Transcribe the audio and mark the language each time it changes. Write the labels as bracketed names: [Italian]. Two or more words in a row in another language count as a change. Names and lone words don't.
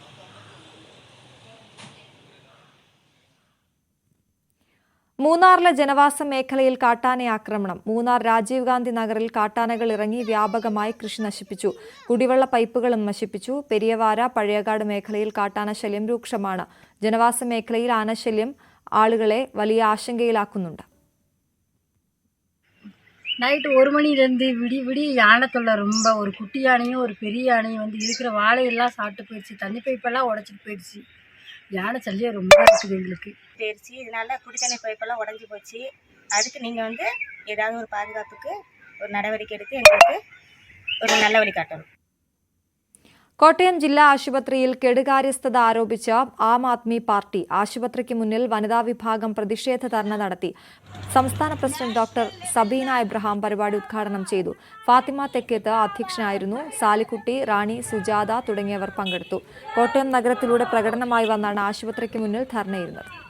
[Malayalam] മൂന്നാറിലെ ജനവാസ മേഖലയിൽ കാട്ടാന ആക്രമണം. മൂന്നാർ രാജീവ് ഗാന്ധി നഗറിൽ കാട്ടാനകൾ ഇറങ്ങി വ്യാപകമായി കൃഷി നശിപ്പിച്ചു. കുടിവെള്ള പൈപ്പുകളും നശിപ്പിച്ചു. പെരിയവാര പഴയകാട് മേഖലയിൽ കാട്ടാന ശല്യം രൂക്ഷമാണ്. ജനവാസ മേഖലയിൽ ആനശല്യം ആളുകളെ വലിയ ആശങ്കയിലാക്കുന്നുണ്ട്. [Tamil] நைட்டு 1 மணிலேருந்து விடிய யானை தொல்லை ரொம்ப. ஒரு குட்டி யானையும் ஒரு பெரிய யானையும் வந்து இருக்கிற வாழையெல்லாம் சாப்பிட்டு போயிடுச்சு. தண்ணி பைப்பெல்லாம் உடச்சிட்டு போயிடுச்சு. யானை சல்லியம் ரொம்ப இருக்குது எங்களுக்கு. போயிடுச்சு. இதனால குடித்தண்ணி பைப்பெல்லாம் உடஞ்சி போச்சு. அதுக்கு நீங்கள் வந்து ஏதாவது ஒரு பாதுகாப்புக்கு ஒரு நடவடிக்கை எடுத்து எங்களுக்கு ஒரு நல்ல வழி காட்டணும். [Malayalam] കോട്ടയം ജില്ലാ ആശുപത്രിയിൽ കെടുകാര്യസ്ഥത ആരോപിച്ച ആം ആദ്മി പാർട്ടി ആശുപത്രിക്ക് മുന്നിൽ വനിതാ വിഭാഗം പ്രതിഷേധ ധർണ നടത്തി. സംസ്ഥാന പ്രസിഡന്റ് ഡോക്ടർ സബീന എബ്രഹാം പരിപാടി ഉദ്ഘാടനം ചെയ്തു. ഫാത്തിമ തെക്കേത്ത് അധ്യക്ഷനായിരുന്നു. സാലിക്കുട്ടി, റാണി, സുജാത തുടങ്ങിയവർ പങ്കെടുത്തു. കോട്ടയം നഗരത്തിലൂടെ പ്രകടനമായി വന്നാണ് ആശുപത്രിക്ക് മുന്നിൽ ധർണയിരുന്നത്.